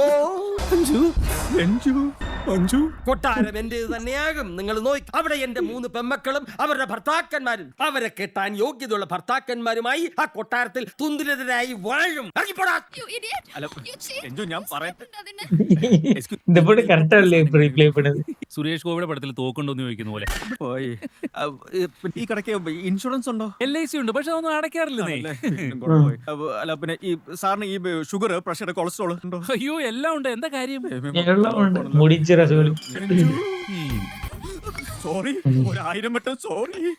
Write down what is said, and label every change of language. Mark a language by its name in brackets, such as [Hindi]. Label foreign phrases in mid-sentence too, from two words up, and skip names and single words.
[Malayalam] കൊട്ടാരം എന്റേത് തന്നെയാകും. നിങ്ങൾ നോക്കി, അവിടെ എന്റെ 3 പെമ്മക്കളും അവരുടെ ഭർത്താക്കന്മാരും അവരെ കെട്ടാൻ യോഗ്യതയുള്ള ഭർത്താക്കന്മാരുമായി ആ കൊട്ടാരത്തിൽ തുന്തിലെതിരായി വാഴും. ഞാൻ പറയട്ടെ, [Tamil] இந்த பொண்ணு கரெக்டா இல்ல ப்ளே பண்ணுது. [Malayalam] സുരേഷ് ഗോപിയുടെ പടത്തിൽ തോക്കുണ്ടോന്ന് ചോദിക്കുന്ന പോലെ പോയി. ഈ കടയ്ക്ക് ഇൻഷുറൻസ് ഉണ്ടോ? LIC ഉണ്ട്, പക്ഷെ അതൊന്നും അടയ്ക്കാറില്ല. അല്ല, പിന്നെ ഈ സാറിന് ഈ [English] sugar, pressure, cholesterol [Malayalam] ഉണ്ടോ? അയ്യോ, എല്ലാം ഉണ്ട്. എന്താ കാര്യം? എല്ലാം ഉണ്ട്. മുടിച്ച രസോളി. സോറി, 1000 വട്ടം സോറി.